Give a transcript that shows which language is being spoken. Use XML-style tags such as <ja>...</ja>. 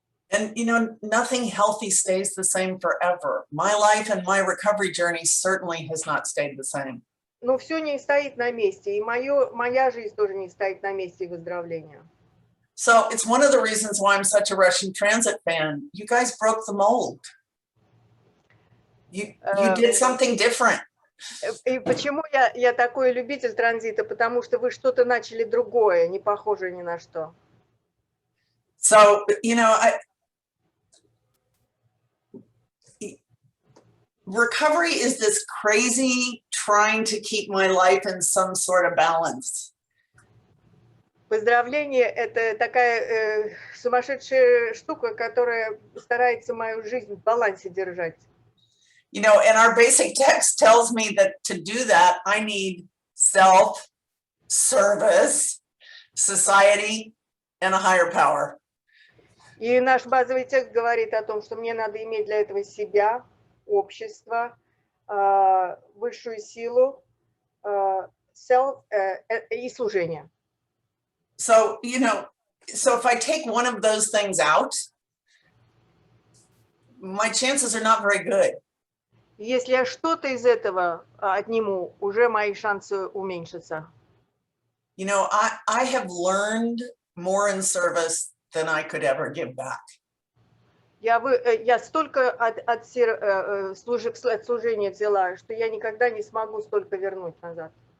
<en>And you know, nothing healthy stays the same forever. My life and my recovery journey certainly has not stayed the same.</en> <ru>Но все не стоит на месте, и моя жизнь тоже не стоит на месте выздоровления.</ru> <en>So it's one of the reasons why I'm such a Russian Transit fan. You guys broke the mold. You did something different.</en> <ru>И почему я такой любитель транзита? Потому что вы что-то начали другое, не похожее ни на что.</ru> <en>So, you know, recovery is this crazy trying to keep my life in some sort of balance.</en> <ru>Выздоровление – это такая сумасшедшая штука, которая старается мою жизнь в балансе держать.</ru> <en>You know, and our basic text tells me that to do that, I need self, service, society, and a higher power.</en> <ru>И наш базовый текст говорит о том, что мне надо иметь для этого себя, общество, высшую силу, self и служение.</ru> <en>So, you know, so if I take one of those things out, my chances are not very good.</en> <ru>Если я что-то из этого отниму, уже мои шансы уменьшатся.</ru> <en>You know, I have learned more in service than I could ever give back.</en> <ru>Я столько от служения взяла, что я никогда не смогу столько вернуть назад.</ru>